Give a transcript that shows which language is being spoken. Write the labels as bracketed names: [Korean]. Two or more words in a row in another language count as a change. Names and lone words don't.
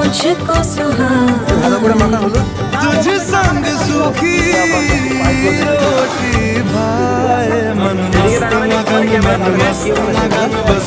[Hindi] मुझको सुहाना [Bangla] ভালো করে মাখা হলো [Hindi] तुझ संग सूखी रोटी भाए मन मस्त मगन बस